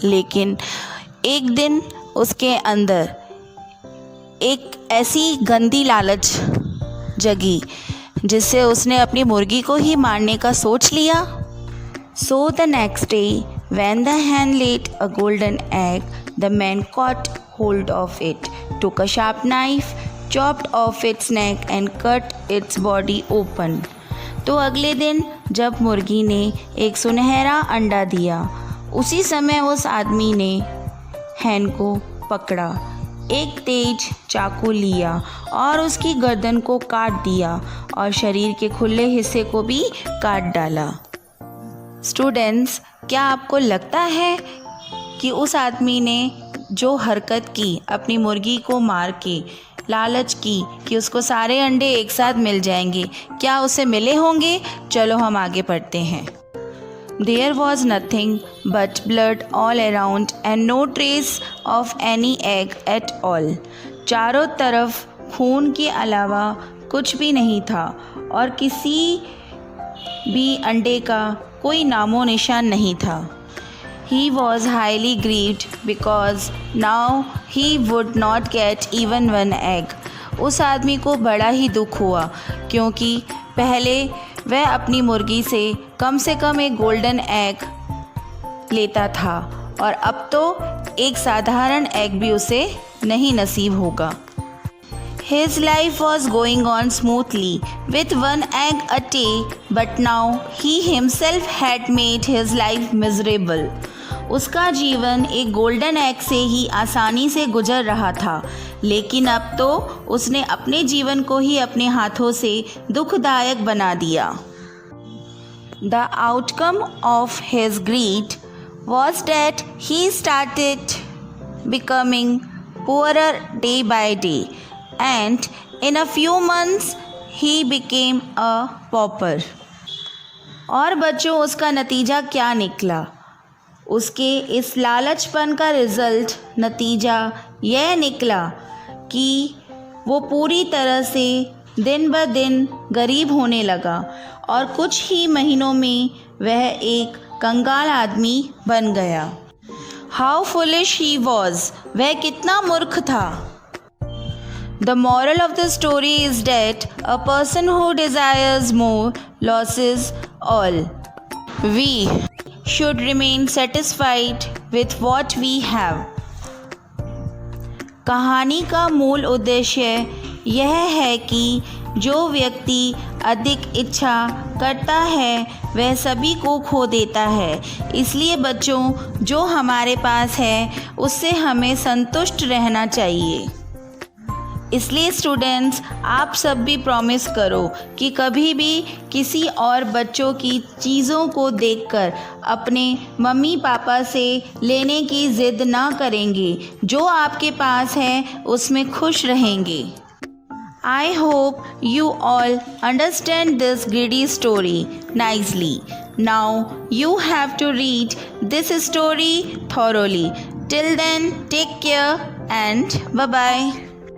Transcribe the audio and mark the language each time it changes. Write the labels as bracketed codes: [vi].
[hi] लेकिन एक दिन उसके अंदर एक ऐसी गंदी लालच जगी जिससे उसने अपनी मुर्गी को ही मारने का सोच लिया. [en] So the next day, when the hen laid a golden egg, the man caught hold of it, took a sharp knife, chopped off its neck and cut its body open. [hi] तो अगले दिन जब मुर्गी ने एक सुनहरा अंडा दिया, उसी समय उस आदमी ने हैन को पकड़ा, एक तेज चाकू लिया और उसकी गर्दन को काट दिया और शरीर के खुले हिस्से को भी काट डाला. स्टूडेंट्स, क्या आपको लगता है कि उस आदमी ने जो हरकत की, अपनी मुर्गी को मार के लालच की कि उसको सारे अंडे एक साथ मिल जाएंगे, क्या उसे मिले होंगे? चलो हम आगे पढ़ते हैं. [en] There was nothing but blood all around and no trace of any egg at all. [hi] चारों तरफ खून के अलावा कुछ भी नहीं था और किसी भी अंडे का कोई नामो निशान नहीं था. [en] He was highly grieved because now he would not get even one egg. [hi] उस आदमी को बड़ा ही दुख हुआ क्योंकि पहले वह अपनी मुर्गी से कम एक गोल्डन एग लेता था और अब तो एक साधारण एग भी उसे नहीं नसीब होगा. [en] His life was going on smoothly with one egg a day, but now he himself had made his life miserable. [hi] उसका जीवन एक गोल्डन एग से ही आसानी से गुजर रहा था, लेकिन अब तो उसने अपने जीवन को ही अपने हाथों से दुखदायक बना दिया. [en] The outcome of his greed was that he started becoming poorer day by day, and in a few months he became a pauper. [hi] और बच्चों, उसका नतीजा क्या निकला? उसके इस लालचपन का नतीजा यह निकला कि वो पूरी तरह से दिन ब दिन गरीब होने लगा और कुछ ही महीनों में वह एक कंगाल आदमी बन गया। [en] how foolish he was, [hi] वह कितना मूर्ख था। [en] The moral of the story is that a person who desires more loses all. We should remain satisfied with what we have. [hi] कहानी का मूल उद्देश्य यह है कि जो व्यक्ति अधिक इच्छा करता है वह सभी को खो देता है। इसलिए बच्चों, जो हमारे पास है उससे हमें संतुष्ट रहना चाहिए। इसलिए स्टूडेंट्स, आप सब भी प्रॉमिस करो कि कभी भी किसी और बच्चों की चीज़ों को देखकर अपने मम्मी पापा से लेने की ज़िद ना करेंगे। जो आपके पास है उसमें खुश रहेंगे। [en] I hope you all understand this greedy story nicely. Now you have to read this story thoroughly. Till then, take care and bye-bye.